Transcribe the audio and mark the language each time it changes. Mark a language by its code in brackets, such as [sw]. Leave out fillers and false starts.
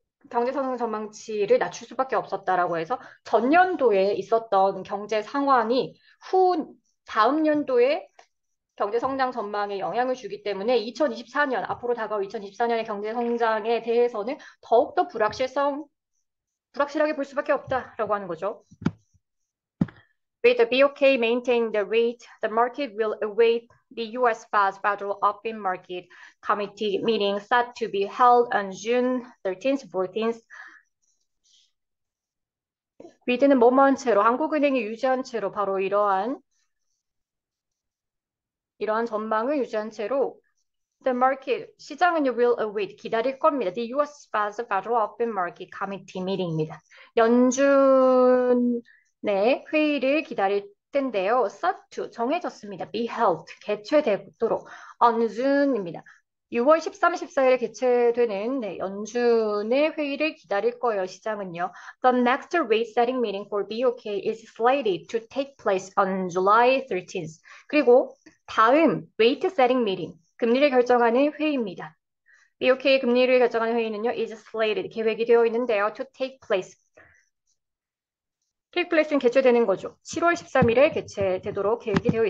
[ko] 경제 성장 전망치를 낮출 수밖에 없었다라고 해서 전년도에 있었던 경제 상황이 다음 연도에 경제 성장 전망에 영향을 주기 때문에 2024년 앞으로 다가올 2024년의 경제 성장에 대해서는 더욱더 불확실하게 볼 수밖에 없다라고 하는 거죠. [en] With the BOK maintaining the rate, the market will await the U.S. Fed's Federal Open Market Committee meeting set to be held on June 13th, 14th. [ko] 위드는 뭐뭐한 채로 한국은행이 유지한 채로 바로 이러한 전망을 유지한 채로 The market, 시장은 will await, 기다릴 겁니다. [en] The U.S. [ko] Federal Open Market Committee meeting입니다. 연준의 회의를 기다릴 계획된데요. set to 정해졌습니다. be held 개최되도록 on June입니다. 6월 13, 14일에 개최되는 연준의 회의를 기다릴 거예요. 시장은요. [en] The next rate setting meeting for BOK is slated to take place on July 13th. [ko] 그리고 다음 rate setting meeting 금리를 결정하는 회의입니다. BOK 금리를 결정하는 회의는요, is slated 계획이 되어 있는데요. to take place take place는 개최되는 거죠. 7월 13일에 개최되도록 계획이 되어 있습니다.